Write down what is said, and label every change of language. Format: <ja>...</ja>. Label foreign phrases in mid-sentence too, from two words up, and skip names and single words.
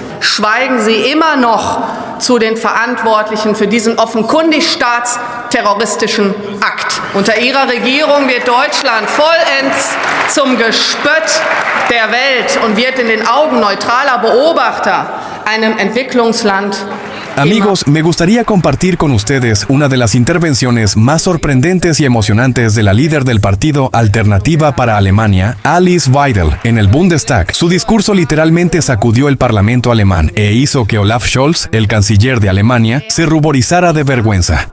<de>Schweigen Sie immer noch zu den Verantwortlichen für diesen offenkundig staatsterroristischen Akt. Unter Ihrer Regierung wird Deutschland vollends zum Gespött der Welt und wird in den Augen neutraler Beobachter einem Entwicklungsland.</de> <es>Amigos, me gustaría compartir con ustedes una de las intervenciones más sorprendentes y emocionantes de la líder del partido Alternativa para Alemania, Alice Weidel, en el Bundestag. Su discurso literalmente sacudió el parlamento alemán e hizo que Olaf Scholz, el canciller de Alemania, se ruborizara de vergüenza.</es>